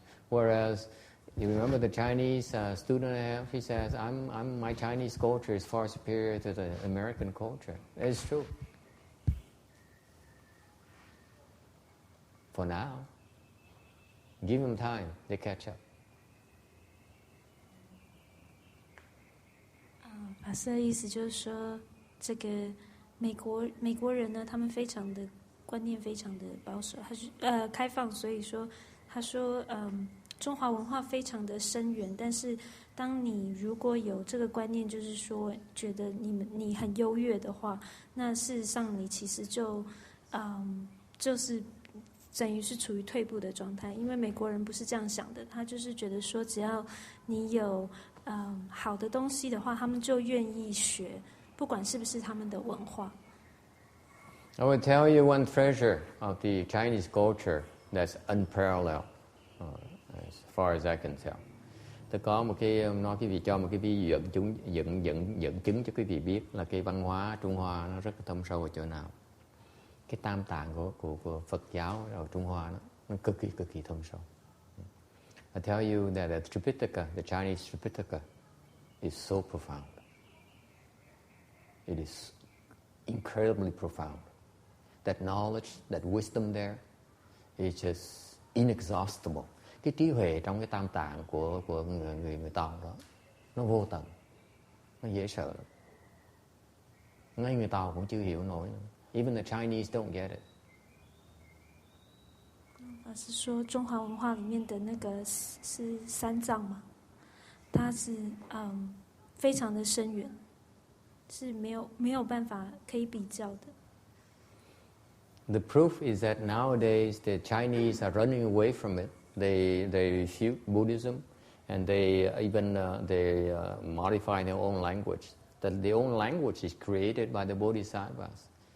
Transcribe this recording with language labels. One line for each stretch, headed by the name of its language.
English: Whereas, you remember the Chinese student I have, he says, my Chinese culture is far superior to the American culture. It's true. For now. Give them time, they catch up.
Chinese: 法师的意思就是说，这个美国人呢，他们非常的观念非常的保守，他是开放，所以说他说中华文化非常的深远，但是当你如果有这个观念，就是说觉得你很优越的话，那事实上你其实就是等于是处于退步的状态，因为美国人不是这样想的，他就是觉得说只要你有好的东西的话，他们就愿意学，不管是不是他们的文化。
English: I will tell you one treasure of the Chinese culture that's unparalleled, as far as I can tell.
Vietnamese: Tôi có một cái nói quý vị cho một cái ví dụ dẫn chứng cho quý vị biết là cái văn hóa Trung Hoa nó rất là thâm sâu ở chỗ nào. Cái tam tạng của Phật giáo ở Trung Hoa nó cực kỳ thâm sâu.
English: I tell you that the Tripitaka, the Chinese Tripitaka, is so profound. It is incredibly profound. That knowledge, that wisdom there is just inexhaustible.
Vietnamese: Cái trí huệ trong cái tam tạng của người Tàu đó, nó vô tận, nó dễ sợ lắm. Ngay người Tàu cũng chưa hiểu nổi.
English: Even the Chinese don't get it.
Chinese: 是说中华文化里面的那个是三藏嘛，它是非常的深远，是没有办法可以比较的。
English: The proof is that nowadays the Chinese are running away from it. They refute Buddhism, and they even modify their own language. That the own language is created by the Bodhisattvas.